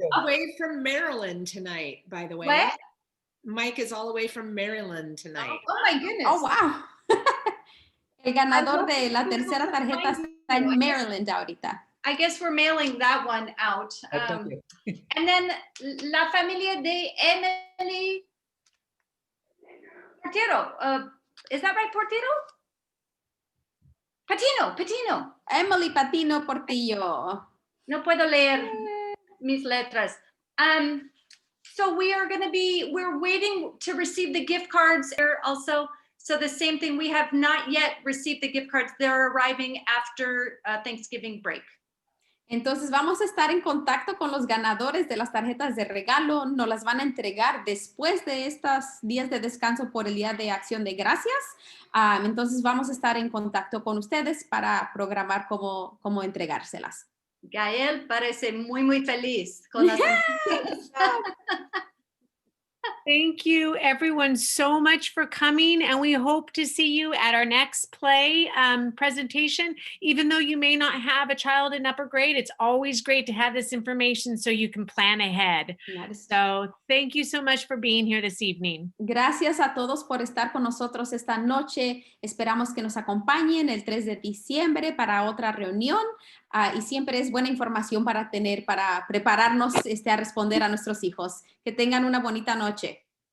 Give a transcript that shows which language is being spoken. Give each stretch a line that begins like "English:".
English: Away from Maryland tonight, by the way. what? Mike is all the way from Maryland tonight. Oh my goodness. Oh, wow.
Spanish: El ganador de la tercera tarjeta está en Maryland ahorita.
English: I guess we're mailing that one out. And then
Spanish: la familia de Emily Portero.
English: Is that right, Portero? Patino. Emily Patino Portillo.
Spanish: No puedo leer mis letras.
English: So we're waiting to receive the gift cards there also. So the same thing, we have not yet received the gift cards. They're arriving after Thanksgiving break.
Spanish: Entonces vamos a estar en contacto con los ganadores de las tarjetas de regalo. Nos las van a entregar después de estos días de descanso por el Día de Acción de Gracias. Entonces vamos a estar en contacto con ustedes para programar cómo entregárselas. Gael parece muy feliz con las
English: Thank you everyone so much for coming, and we hope to see you at our next play presentation. Even though you may not have a child in upper grade, it's always great to have this information so you can plan ahead. So thank you so much for being here this evening.
Spanish: Gracias a todos por estar con nosotros esta noche. Esperamos que nos acompañen el 3 de diciembre para otra reunión. Y siempre es buena información para prepararnos a responder a nuestros hijos. Que tengan una bonita noche.